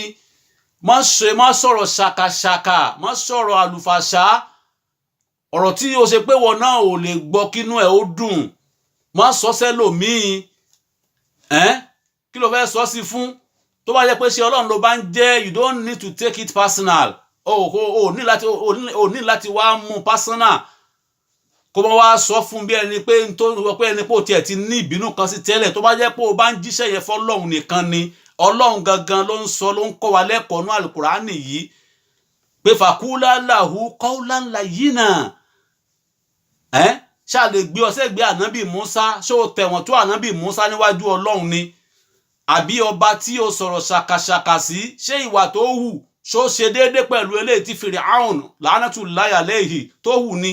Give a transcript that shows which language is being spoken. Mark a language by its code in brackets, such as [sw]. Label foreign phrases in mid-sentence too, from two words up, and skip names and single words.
[yo] Má sọ̀rọ̀ ṣàkàṣàkà, má sọ̀rọ̀ àlùfàṣà, ọ̀rọ̀ tí o ṣe pé wọn náà ò lè gbọ́ kínú ẹ̀ ó dùn. Má sọ sẹ́lòmíì, kí ló fẹ́ sọ sí fún? Tó bá jẹ́ pé ṣe Ọlọ́run ló bá ń jẹ́, [en] you don't need to take it personal. [yo] O ní láti wá mú personal kó bá wá sọ fún bí ẹni pé ẹni pé o tiẹ̀ ti ní ìbínú kan sí tẹ́lẹ̀. Tó bá jẹ́ pé o bá ń jíṣẹ́ yẹn fọ́lọ́run nìkan ni, Ọlọ́run gangan ló ń kọ́ wa lẹ́kọ̀ọ́ ní Al-Qur'ani yìí pé [ar] فقولا له قولا لينا. [yo] Ṣá lè gbé ọsẹ́ gbé ànábì Musa, ṣé o tẹ̀wọ̀n tó ànábì Musa níwájú Ọlọ́run ni? Àbí ọba tí o sọ̀rọ̀ ṣàkàṣàkà sí, ṣé ìwà tó hù ṣó ṣe déédé pẹ̀lú eléyìí tí Fir'aun [ar] لعنة الله عليه [yo] tó hù ni?